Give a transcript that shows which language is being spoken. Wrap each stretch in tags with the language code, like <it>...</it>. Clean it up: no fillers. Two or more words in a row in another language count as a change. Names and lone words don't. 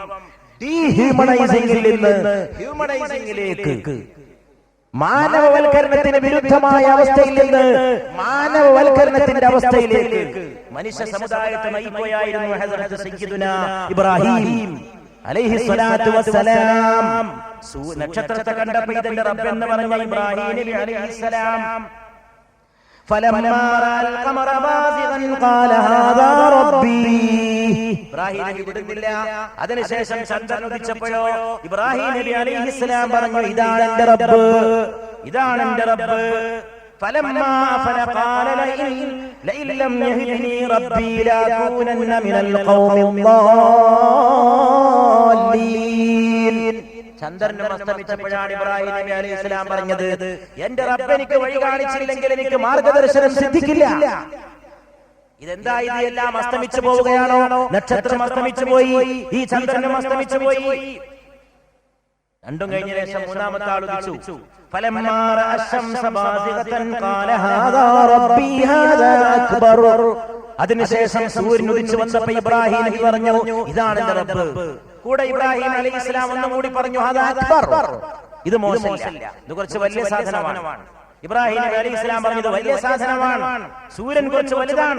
<ml>ഡീഹ്യൂമനൈസിംഗിൽ നിന്ന് ഹ്യൂമനൈസിംഗിലേക്ക്, മാനവവൽക്കരണത്തിന് വിരുദ്ധമായ അവസ്ഥയിൽ നിന്ന് മാനവവൽക്കരണത്തിന്റെ അവസ്ഥയിലേക്ക് മനുഷ്യ സമുദായത്തെ നയിക്കുകയായിരുന്നു ഹസ്രത്ത് സയ്യിദുനാ ഇബ്രാഹിം</ml> <ar>عليه الصلاة والسلام.</ar> <ml>നക്ഷത്രത്തെ കണ്ടപ്പോൾ ഇതിന്റെ റബ്ബ് എന്ന് പറഞ്ഞ ഇബ്രാഹിം നബി അലൈഹിസ്സലാം</ml> <ar>فلما رأى القمر بازغا قال هذا ربي.</ar> <ml>ഇബ്രാഹിം നബി വിടുന്നില്ല. അതിനുശേഷം ചന്ദ്രൻ ഉദിച്ചപ്പോഴോ ഇബ്രാഹിം നബി അലൈഹിസ്സലാം പറഞ്ഞു, ഇതാണ് എന്റെ റബ്ബ്, ഇതാണ് എന്റെ റബ്ബ്.</ml> <ar>فلما أفل قال لئن لم يهدني ربي لأكونن من القوم الضالين.</ar> <ml>ചന്ദ്രൻ അസ്തമിച്ചപ്പോഴാണ് ഇബ്രാഹിം നബി അലൈഹിസ്സലാം പറഞ്ഞത്, എന്റെ റബ്ബ് എനിക്ക് വഴി കാണിച്ചില്ലെങ്കിൽ എനിക്ക് മാർഗദർശനം സിദ്ധിക്കില്ല. ഇതെന്താ, ഇത് എല്ലാം അസ്തമിച്ചു പോവുകയാണോ? നക്ഷത്രം അസ്തമിച്ചു പോയി, ഈ ചന്ദ്രനും അസ്തമിച്ചു പോയി. രണ്ടും കഴിഞ്ഞ ശേഷം മൂന്നാമത്തെ ആൾ ഉദിച്ചു.</ml> <ar>فلما رأى الشمس بازغة قال هذا ربي هذا أكبر.</ar> <ml>അതിനുശേഷം സൂര്യൻ ഉദിച്ചു വന്നപ്പോൾ ഇബ്രാഹിം നബി പറഞ്ഞു, ഇതാണ് എന്റെ റബ്ബ്. കൂടെ ഇബ്രാഹിം അലൈഹിസ്സലാം ഒന്നും കൂടി പറഞ്ഞു,</ml> <ar>هذا أكبر,</ar> <ml>ഇത് മോശമല്ല, ഇത് കുറച്ച് വലിയ സാധനമാണ്. ഇബ്രാഹിം നബി അലൈഹിസ്സലാം പറഞ്ഞു, ഇത് വലിയ സാധനമാണ്, സൂര്യൻ കുറച്ച് വലുതാണ്.</ml>